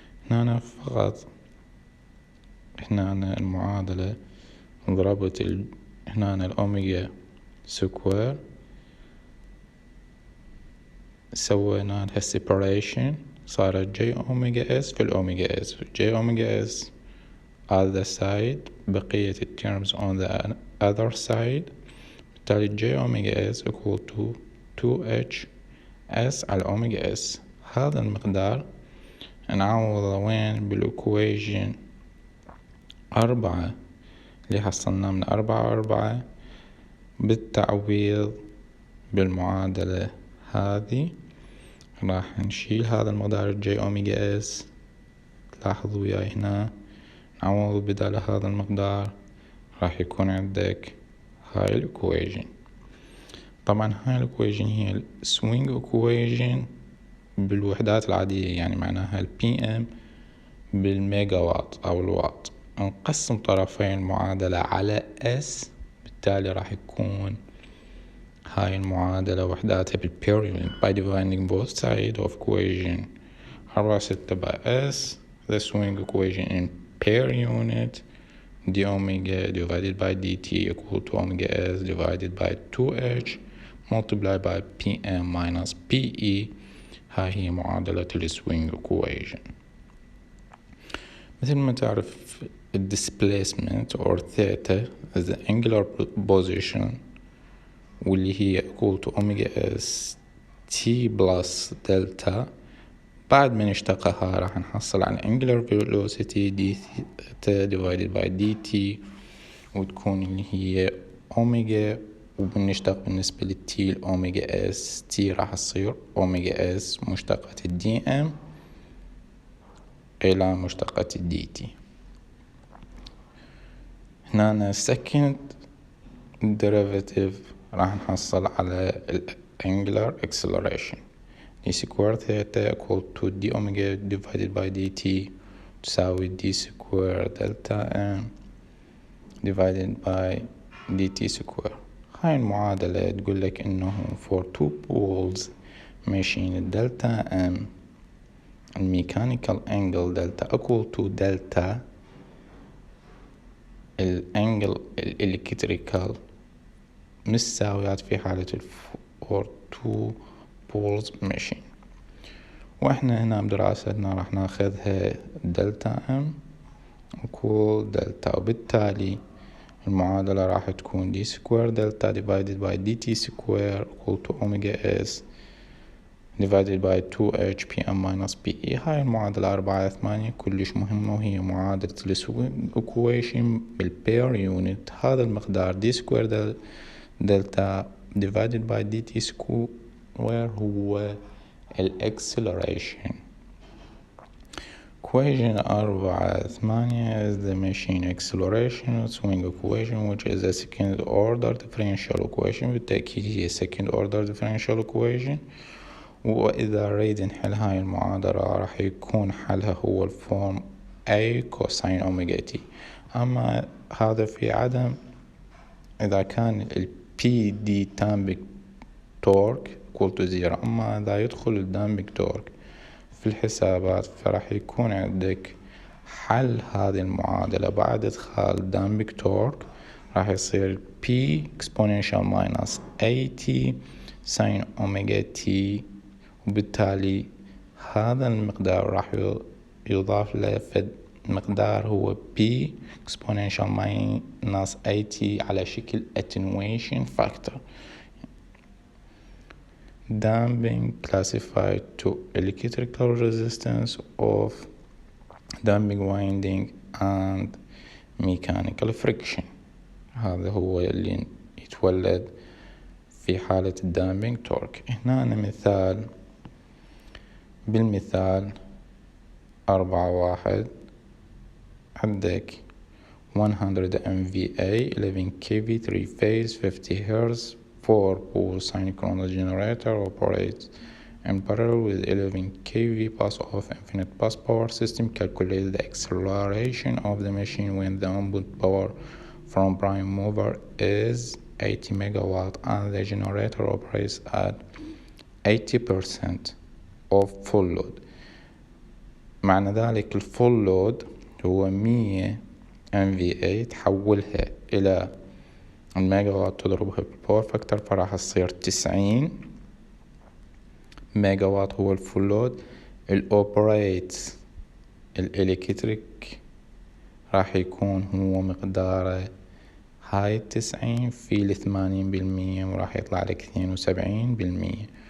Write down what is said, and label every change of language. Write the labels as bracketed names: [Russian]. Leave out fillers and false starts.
[Arabic] هنا فقط هنا المعادلة ضربت هنا الأوميجا سكوير سوينا لها separation صارت j omega s في الأوميجا s j omega s [English] on the side [Arabic] بقية [English] terms on the other side. بالتالي j omega s equal to 2h s على omega s. [Arabic] هذا المقدار نعوضه وين بالإكويشن 4 اللي حصلنا من 4 بالتعويض بالمعادلة هذه راح نشيل هذا المقدار j omega s. تلاحظوا وياي هنا نعوض بدال هذا المقدار راح يكون عندك هاي الإكويشن. طبعا هاي الإكويشن هي swing equation بالوحدات العادية، يعني معناها PM بالميجا وات أو الوات. نقسم طرفي المعادلة على S، بالتالي راح يكون هاي المعادلة وحداتها بالبير unit [English] by dividing both sides of equation 4/6 by S. The swing equation in per unit d omega divided by dt equal to omega s divided by 2h multiplied by pm minus pe. [Arabic] هاي هي معادلة السوينج equation. مثل ما تعرف [English] displacement or theta is the angular position [Arabic] واللي هي [English] equal to omega s t plus delta. [Arabic] بعد ما نشتقها راح نحصل على [English] angular velocity d theta divided by dt [Arabic] وتكون اللي هي اوميجا، وبنشتق بالنسبة للتي الأوميجا اس تي راح تصير أوميجا اس مشتقة الدي ام إلى مشتقة الدي تي. [English] هنا second derivative [Arabic] راح نحصل على [English] angular acceleration d square theta equal to d omega divided by dt تساوي d square delta m divided by dt square. [Arabic] هاي المعادلة تقول لك إنه [English] for two poles [Arabic] ماشيين delta m mechanical angle delta equal to delta الانجل الالكتريكال مساويات في حالة [English] for two poles machine. [Arabic] واحنا هنا بدراستنا راح ناخذها دلتا ام [English] equal delta, [Arabic] وبالتالي المعادلة راح تكون [English] d square delta divided by dt square equal to omega s divided by 2h pm minus pe. [Arabic] هاي المعادلة 4/8 كلش مهمة، وهي معادلة السوينج equation بالبير يونت. هذا المقدار [English] d square delta divided by dt square هو acceleration. Equation 4/8 is the machine acceleration swing equation which is a second order differential equation. [Arabic] بالتأكيد هي [English] second order differential equation، [Arabic] وإذا نريد نحل هاي المعادلة راح يكون حلها هو الفورم A cosine omega t. أما هذا في عدم إذا كان ال PD دامبك تورك equal to 0. أما إذا يدخل الدامبك تورك في الحسابات فراح يكون عندك حل هذه المعادلة بعد إدخال دامبك تورك راح يصير P exponential minus AT sin omega T، وبالتالي هذا المقدار راح يضاف له فد مقدار هو P exponential minus AT على شكل attenuation factor. [English] Damping classified to electrical resistance of damping winding and mechanical friction. [Arabic] هذا هو اللي يتولد في حالة الدامبينج تورك. هنا مثال، بالمثال 4.1 عندك [English] 100 MVA 11 kV 3 phase 50 Hz 4-pole synchronous generator operates in parallel with 11 kV bus of infinite bus power system. Calculate the acceleration of the machine when the input power from prime mover is 80 megawatt and the generator operates at 80% of full load. [Arabic] معنى ذلك الفول لود هو 100 MVA تحولها إلى الميجاوات تضربها بالباور فاكتور فراح تصير 90 ميجاوات هو الفول لود. الأوبريت الإلكتريك راح يكون هو مقداره هاي 90 في 80% وراح يطلع لك 72%.